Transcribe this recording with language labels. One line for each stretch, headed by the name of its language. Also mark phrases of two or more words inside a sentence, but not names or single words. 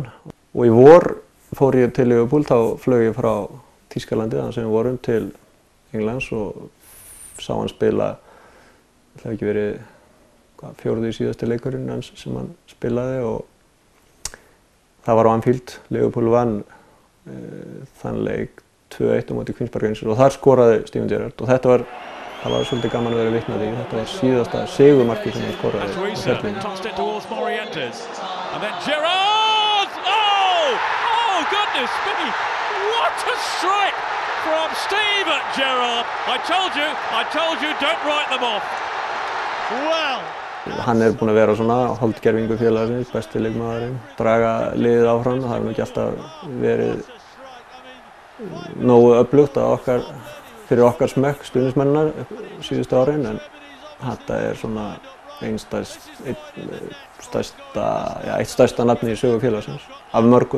Icelandic: Og í vor fór ég til Liverpool, þá flög ég frá Þýskalandi, þannig sem við vorum til Englands og sá hann spila, það hefði ekki verið fjórði síðasti leikurinn hans sem hann spilaði og það var á Anfield. Liverpool vann þann leik 2-1 á móti Queen's Park Rangers og þar skoraði Steven Gerrard og það var svolítið gaman að vera vitni að því. Þetta var síðasta sigurmarkið sem hann skoraði á ferlinum.
English: Oh goodness me! What a strike from Steven Gerrard! I told you, don't write them off. Well.
Icelandic: Hann búinn að vera svona holdgervingu félagsins, besti leikmaðurinn, draga liðið áfram. Það hefur nú ekki alltaf verið nógu öflugt fyrir okkar smekk stuðningsmennina síðustu árin, en þetta svona eitt stærsta nafni í sögu félagsins af mörgum.